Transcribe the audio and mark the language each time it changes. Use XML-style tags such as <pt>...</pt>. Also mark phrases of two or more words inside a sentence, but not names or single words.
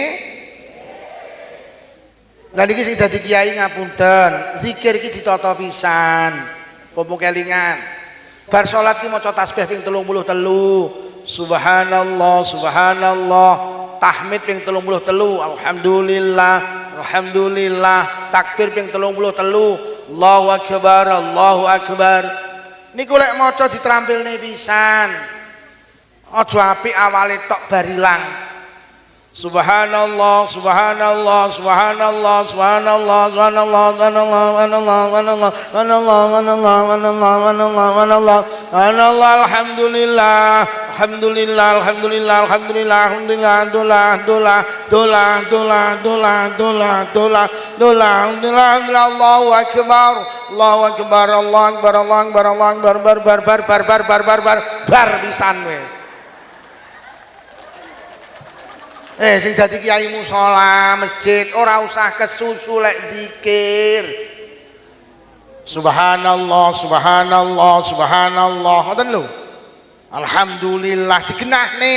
<jv>Lah niki sing dadi kiai ngapunten, zikir iki ditata pisan. Pomo kelingan. Bar salat ki maca tasbih ping 33.</jv> <ar>سبحان الله، سبحان الله.</ar> <jv>Tahmid ping 33.</jv> <ar>الحمد لله، الحمد لله.</ar> <jv>Takbir ping 33.</jv> <ar>الله أكبر، الله أكبر.</ar> <jv>Niku lek maca diterampilne pisan. Aja apik awale tok bar ilang.</jv> <ar>سبحان الله، سبحان الله، سبحان الله، سبحان الله، سبحان الله، سبحان الله، سبحان الله, الحمد لله، الحمد لله، الحمد لله، الحمد لله، الحمد لله، الحمد لله، الله أكبر، الله أكبر، الله أكبر، الله أكبر، الله أكبر,</ar> <jv>bar pisan wis. Sing dadi kiai musala masjid ora usah kesusu lek zikir.</jv> <ar>سبحان الله، سبحان الله، سبحان الله.</ar> <jv>Ngoten lho. Alhamdulillah digenahne.</jv>